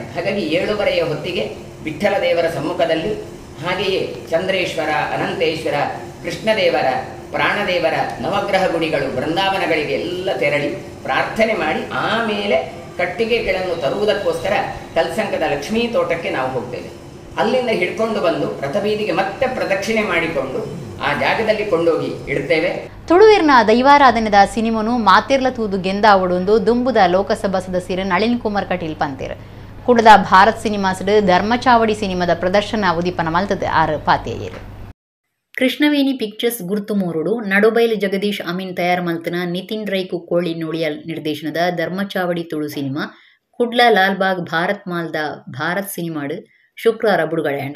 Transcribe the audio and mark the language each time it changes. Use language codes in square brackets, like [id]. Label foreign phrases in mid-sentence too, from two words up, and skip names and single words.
[kn] ಹಾಗಾಗಿ 7:30 ಹೊತ್ತಿಗೆ ವಿಠ್ಠಲ ದೇವರ ಸಮ್ಮುಖದಲ್ಲಿ, ಹಾಗೆಯೇ ಚಂದ್ರೇಶ್ವರ, ಅನಂತೇಶ್ವರ, ಕೃಷ್ಣದೇವರ, ಪ್ರಾಣದೇವರ ನವಗ್ರಹ ಗುಡಿಗಳು, ಬೃಂದಾವನಗಳಿಗೆ ಎಲ್ಲ ತೆರಳಿ ಪ್ರಾರ್ಥನೆ ಮಾಡಿ ಆಮೇಲೆ ಕಟ್ಟಿಗೆಗಳನ್ನು ತರುವುದಕ್ಕೋಸ್ಕರ ಕಲ್ಸಂಕದ ಲಕ್ಷ್ಮೀ ತೋಟಕ್ಕೆ ನಾವು ಹೋಗ್ತೇವೆ. ಅಲ್ಲಿಂದ ಹಿಡ್ಕೊಂಡು ಬಂದು ರಥಬೀದಿಗೆ ಮತ್ತೆ ಪ್ರದಕ್ಷಿಣೆ ಮಾಡಿಕೊಂಡು ಆ ಜಾಗದಲ್ಲಿ ಕೊಂಡೋಗಿ ಇಡ್ತೇವೆ. [tcy] ತುಳುವಿರ್ನ ದೈವಾರಾಧನೆದ ಸಿನಿಮನು ಮಾತಿರ್ಲ ತೂದು ಗೆಂದಾವಡೊಂದು ದುಂಬುದ ಲೋಕಸಭಾ ಸದಸ್ಯರು ನಳಿನ್ ಕುಮಾರ್ ಕಟೀಲ್ ಪಂತೇರು. ಕುಡದ ಭಾರತ್ ಸಿನಿಮಾಸ್ಡ್ ಧರ್ಮಚಾವಡಿ ಸಿನಿಮಾದ ಪ್ರದರ್ಶನ ಉದೀಪನ ಮಲ್ತದ ಆರು ಪಾತೆಯರು. ಕೃಷ್ಣವೇಣಿ ಪಿಕ್ಚರ್ಸ್ ಗುರ್ತು ಮೂರುಡು ನಡುಬೈಲು ಜಗದೀಶ್ ಅಮೀನ್ ತಯಾರು ಮಲ್ತನ ನಿತಿನ್ ರೈ ಕುಕ್ಕೋಳಿ ನೋಡಿಯಲ್ ನಿರ್ದೇಶನದ ಧರ್ಮಚಾವಡಿ ತುಳು ಸಿನಿಮಾ ಕುಡ್ಲ ಲಾಲ್ಬಾಗ್ ಭಾರತ್ ಮಾಲ್ದ ಭಾರತ್ ಸಿನಿಮಾಡು ಶುಕ್ರವಾರ ಬಿಡುಗಡೆಯಾಂಡು.